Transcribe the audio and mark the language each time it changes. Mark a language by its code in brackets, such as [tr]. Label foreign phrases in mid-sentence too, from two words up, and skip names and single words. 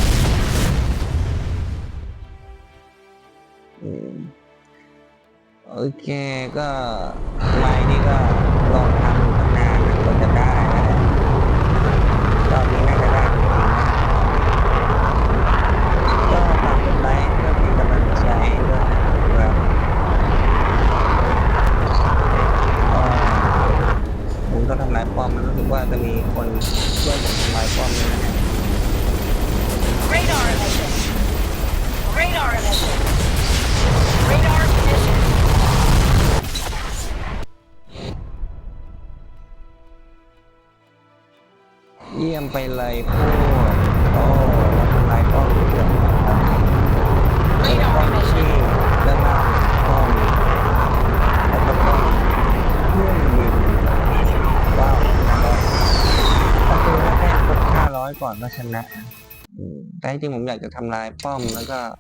[th] โอเคก็ไมค์นี่ก็ลองทำอยู่ตั้งนานนะกว่าจะได้นะรอบนี้น่าจะได้จริงๆนะก็ฝากกดไลค์เพื่อเป็นกำลังใจด้วยนะครับผมก็ทำลายป้อมมันรู้สึกว่าจะมีคนช่วยผมทำลายป้อมนี่นะ [en] Radar emission. Radar emission. Radar emission. [th] เยี่ยมไปเลยพวกโอ้ทำลายป้อมเกือบหมดแล้วป้อมที่ด้านล่างป้อมแล้วก็ป้อมเครื่องบินว้าวถ้าตัวแรกครบ500ก่อนก็ชนะแต่จริงผมอยากจะทำลายป้อมแล้วก็